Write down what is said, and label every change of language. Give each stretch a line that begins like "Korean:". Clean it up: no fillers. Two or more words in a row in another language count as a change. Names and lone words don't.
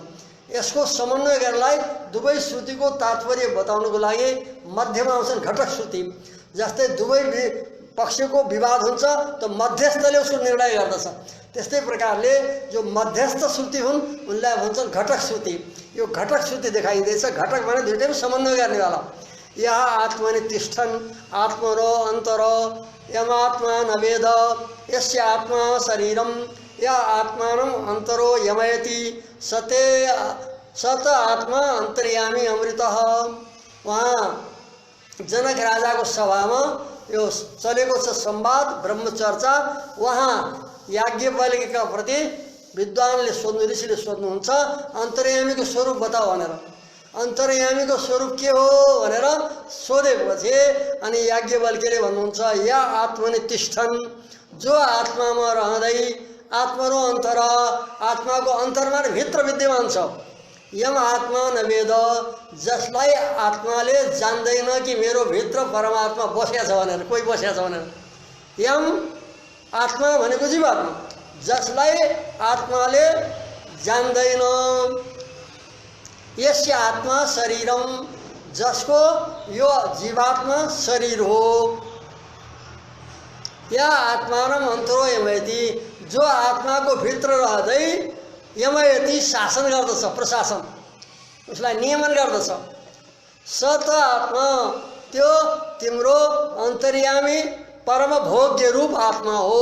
Nepali: यसको समन्वय गर्नलाई दुवै श्रुतिको तात्पर्य बताउनको लागि मध्यमा आउँछन् घटक श्रुति। जस्तै दुवै पक्षको विवाद हुन्छ त मध्यस्थले उसको निर्णय गर्दछ, त्यस्तै प्रकारले जो मध्यस्थ श्रुति हुन् उनलाई भन्छन् घटक श्रुति। यो घटक श्रुति देखाइँदैछ। घटक भने दुईटैमा समन्वय गर्नेवाला।
Sanskrit: यहाँ आत्मनि तिष्ठन् आत्मनो अन्तर यमात्मा नवेद यस्य आत्मा शरीरम या आत्मानं अन्तरो यमयति सत आत्मा अन्तर्यामी अमृतः।
Nepali: वहाँ जनक राजाको सभामा यो चलेको छ संवाद ब्रह्मचर्चा। वहाँ याज्ञवल्क्यका प्रति विद्वानले सोध्नु, ऋषिले सोध्नुहुन्छ अन्तर्यामीको स्वरूप बताऊ भनेर। अन्तर्यामीको स्वरूप के हो भनेर सोधेपछि अनि याज्ञवल्क्यले भन्नुहुन्छ
Sanskrit: या आत्मनि तिष्ठन्,
Nepali: जो आत्मामा रहँदै आत्मरो अन्तर, आत्माको अन्तरमा भित्र विद्यमान छ।
Sanskrit: यम आत्मा नवेद,
Nepali: जसलाई आत्माले जान्दैन कि मेरो भित्र परमात्मा बसेको छ भनेर, कोही बसेको छ भनेर।
Sanskrit: यम आत्मा
Nepali: भनेको जीवात्मा, जसलाई आत्माले जान्दैन।
Sanskrit: यस्य आत्मा शरीरम,
Nepali: जसको यो जीवात्मा शरीर हो।
Sanskrit: या आत्मानम अन्तरो यमयति,
Nepali: जो आत्माको भित्र रहँदै यमयति शासन गर्दछ, प्रशासन उसलाई नियमन गर्दछ।
Sanskrit: सत आत्मा,
Nepali: त्यो तिम्रो अन्तर्यामी परम भोग्य रूप आत्मा हो।